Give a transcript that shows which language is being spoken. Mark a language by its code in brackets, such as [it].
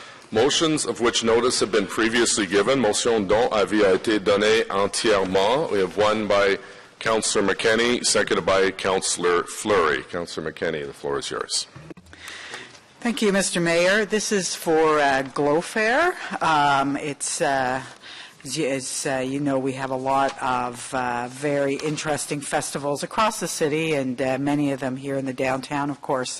[en] Motions of which notice have been previously given. [fr] Motion dont avis a été donné entièrement. [en] We have one by Councillor McKenney, seconded by Councillor Fleury. Councillor McKenney, the floor is yours. Thank you, Mr. Mayor. This is for Glowfair. It's As you know, we have a lot of very interesting festivals across the city, and many of them here in the downtown, of course.